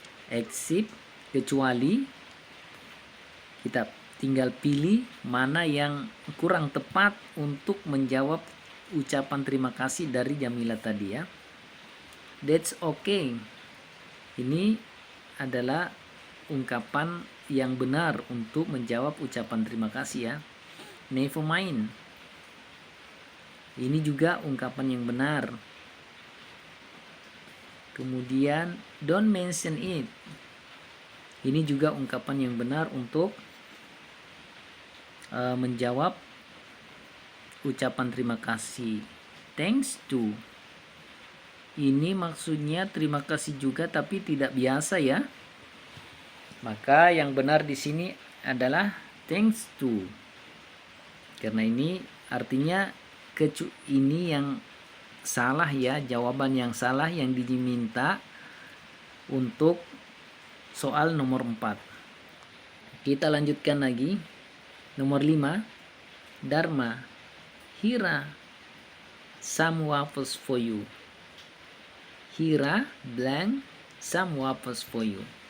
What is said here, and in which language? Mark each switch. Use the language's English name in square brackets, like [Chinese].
[Indonesian] Except, kecuali, kita tinggal pilih mana yang kurang tepat untuk menjawab ucapan terima kasih dari Jamila tadi ya. [English] That's okay. [Indonesian] Ini adalah ungkapan yang benar untuk menjawab ucapan terima kasih ya. [English] Never mind. [Indonesian] Ini juga ungkapan yang benar. [English] Kemudian don't mention it. [Indonesian] Ini juga ungkapan yang benar untuk menjawab ucapan terima kasih. [English] Thanks to. [Indonesian] Ini maksudnya terima kasih juga tapi tidak biasa ya. Maka yang benar di sini adalah [English] thanks to. [Indonesian] Karena ini artinya ini yang salah ya, jawaban yang salah yang diminta untuk soal nomor 4. Kita lanjutkan lagi. Nomor 5. [English] Dharma, Hira, some waffles for you. Hira blank, some waffles for you.